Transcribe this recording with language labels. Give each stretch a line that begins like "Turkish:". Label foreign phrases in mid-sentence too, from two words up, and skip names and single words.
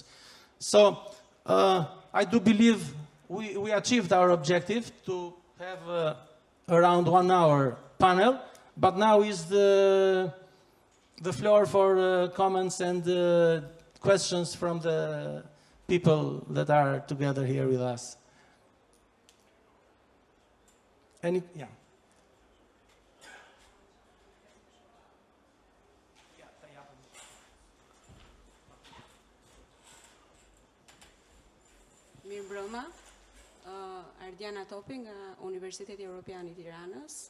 English: So I do believe we achieved our objective to have around 1 hour panel, but now is the floor for comments and questions from the people that are together here with us. Yeah.
Albanian: Mirëmbrëma, Ardiana Topi nga Universiteti Evropian I Tiranës.